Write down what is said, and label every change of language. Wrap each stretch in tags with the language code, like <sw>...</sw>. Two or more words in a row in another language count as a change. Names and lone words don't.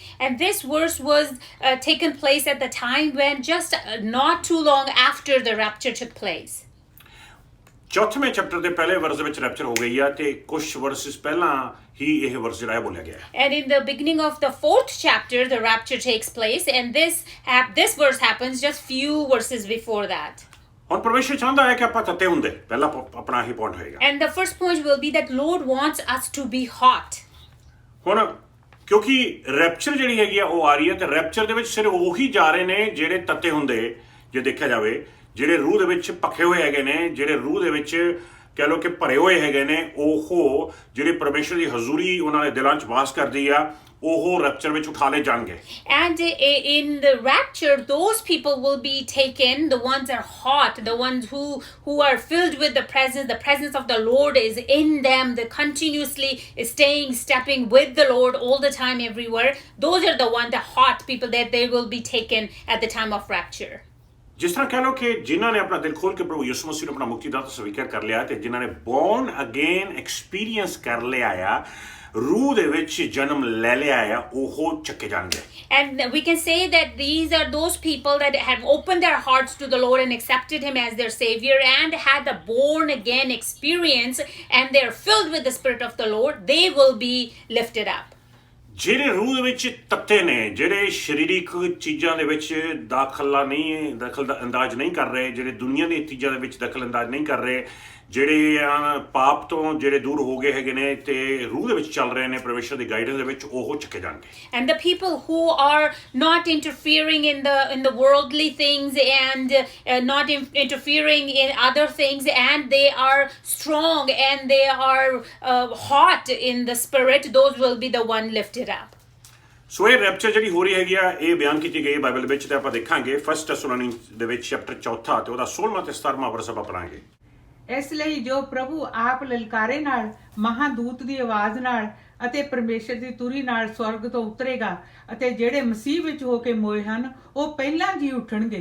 <en>And this verse was taken place at the time when just not too long after the rapture took place.</en> <pa>4ਵੇਂ ਚੈਪਟਰ ਦੇ ਪਹਿਲੇ ਵਰਸ ਦੇ ਵਿੱਚ ਰੈਪਚਰ ਹੋ ਗਈ ਆ ਤੇ ਕੁਝ ਵਰਸਿਸ ਪਹਿਲਾਂ ਹੀ ਇਹ ਵਰਸ ਜਿਹੜਾ ਬੋਲਿਆ ਗਿਆ ਹੈ।</pa> <en>And in the beginning of the 4th chapter the rapture takes place, and this verse happens just few verses before that.</en> <pa>ਹੁਣ ਪਰਮੇਸ਼ਰ ਚਾਹੁੰਦਾ ਹੈ ਕਿ ਆਪਾਂ ਤੱਤੇ ਹੁੰਦੇ, ਪਹਿਲਾ ਆਪਣਾ ਹੀ ਪੁਆਇੰਟ ਹੋਏਗਾ।</pa> <en>And the first point will be that Lord wants us to be hot.</en> <pa>ਹੁਣ ਕਿਉਂਕਿ ਰੈਪਚਰ ਜਿਹੜੀ ਹੈਗੀ ਆ ਉਹ ਆ ਰਹੀ ਹੈ ਤੇ ਰੈਪਚਰ ਦੇ ਵਿੱਚ ਸਿਰਫ ਉਹੀ ਜਾ ਰਹੇ ਨੇ ਜਿਹੜੇ ਤੱਤੇ ਹੁੰਦੇ, ਜੇ ਦੇਖਿਆ ਜਾਵੇ, ਜਿਹੜੇ ਰੂਹ ਦੇ ਵਿੱਚ ਪੱਕੇ ਹੋਏ ਹੈਗੇ ਨੇ, ਜਿਹੜੇ ਰੂਹ ਦੇ ਵਿੱਚ ਕਹਿ ਲਓ ਕਿ ਭਰੇ ਹੋਏ ਹੈਗੇ ਨੇ, ਉਹ ਜਿਹੜੇ ਪਰਮੇਸ਼ਰ ਦੀ ਹਜ਼ੂਰੀ ਉਹਨਾਂ ਦੇ ਦਿਲਾਂ 'ਚ ਵਾਸ ਕਰਦੀ ਆ, ਉਹ ਰੈਪਚਰ ਵਿੱਚ ਉਠਾ ਲਏ ਜਾਣਗੇ।</pa> <en>And in the rapture those people will be taken, the ones that are hot, the ones who are filled with the presence of the Lord is in them, they're continuously stepping with the Lord all the time everywhere. Those are the ones, the hot people, that they will be taken at the time of rapture.</en> <pa>ਜਿਸ ਤਰ੍ਹਾਂ ਕਹਿ ਲਓ ਕਿ ਜਿਨ੍ਹਾਂ ਨੇ ਆਪਣਾ ਦਿਲ ਖੋਲ ਕੇ ਪ੍ਰਭੂ ਯਿਸੂ ਮਸੀਹ ਨੂੰ ਆਪਣਾ ਮੁਕਤੀਦਾਤਾ ਸਵੀਕਾਰ ਕਰ ਲਿਆ ਤੇ ਜਿਨ੍ਹਾਂ ਨੇ</pa> <en>born again experience</en> <pa>ਕਰ ਲਿਆ ਆ, ਰੂਹ ਦੇ ਵਿੱਚ ਜਨਮ ਲੈ ਲਿਆ ਆ, ਉਹ ਚੱਕੇ ਜਾਣਗੇ।</pa> <en>And we can say that these are those people that have opened their hearts to the Lord and accepted him as their savior and had the born again experience, and they're filled with the Spirit of the Lord. They will be lifted up.</en> <pa>ਜਿਹੜੇ ਰੂਹ ਦੇ ਵਿੱਚ ਤੱਤੇ ਨੇ, ਜਿਹੜੇ ਸਰੀਰਕ ਚੀਜ਼ਾਂ ਦੇ ਵਿੱਚ ਦਖਲ ਅੰਦਾਜ਼ ਨਹੀਂ ਕਰ ਰਹੇ, ਜਿਹੜੇ ਦੁਨੀਆ ਦੀਆਂ ਚੀਜ਼ਾਂ ਦੇ ਵਿੱਚ ਦਖਲ ਅੰਦਾਜ਼ ਨਹੀਂ ਕਰ ਰਹੇ, ਜਿਹੜੇ ਪਾਪ ਤੋਂ ਜਿਹੜੇ ਦੂਰ ਹੋ ਗਏ ਹੈਗੇ ਨੇ ਤੇ ਰੂਹ ਦੇ ਵਿੱਚ ਚੱਲ ਰਹੇ ਨੇ ਪਰਮੇਸ਼ਰ ਦੀ ਗਾਈਡੈਂਸ ਦੇ ਵਿੱਚ, ਉਹ ਚੱਕੇ ਜਾਣਗੇ.</pa> <en>And the people who are not interfering in the worldly things and not interfering in other things, and they are strong and they are hot in the spirit, those will be the one lifted up.</en> <pa>ਸੋ ਇਹ ਰੈਪਚਰ ਜਿਹੜੀ ਹੋ ਰਹੀ ਹੈਗੀ ਆ, ਇਹ ਬਿਆਨ ਕੀਤੀ ਗਈ ਹੈ ਬਾਈਬਲ ਵਿੱਚ, ਤੇ ਆਪਾਂ ਦੇਖਾਂਗੇ 1 ਥੈਸਲੋਨੀ ਦੇ ਵਿੱਚ ਚੈਪਟਰ 4 ਤੇ ਉਹਦਾ 16ਵਾਂ ਤੇ 17ਵਾਂ ਵਰਸ ਆਪਾਂ ਪੜਾਂਗੇ. ਇਸ ਲਈ ਜੋ ਪ੍ਰਭੂ ਆਪ ਲਲਕਾਰੇ ਨਾਲ, ਮਹਾਦੂਤ ਦੀ ਆਵਾਜ਼ ਨਾਲ ਅਤੇ ਪਰਮੇਸ਼ਰ ਦੀ ਤੁਰੀ ਨਾਲ ਸਵਰਗ ਤੋਂ ਉਤਰੇਗਾ, ਅਤੇ ਜਿਹੜੇ ਮਸੀਹ ਵਿੱਚ ਹੋ ਕੇ ਮੋਏ ਹਨ ਉਹ ਪਹਿਲਾਂ ਜੀ ਉੱਠਣਗੇ.</pa>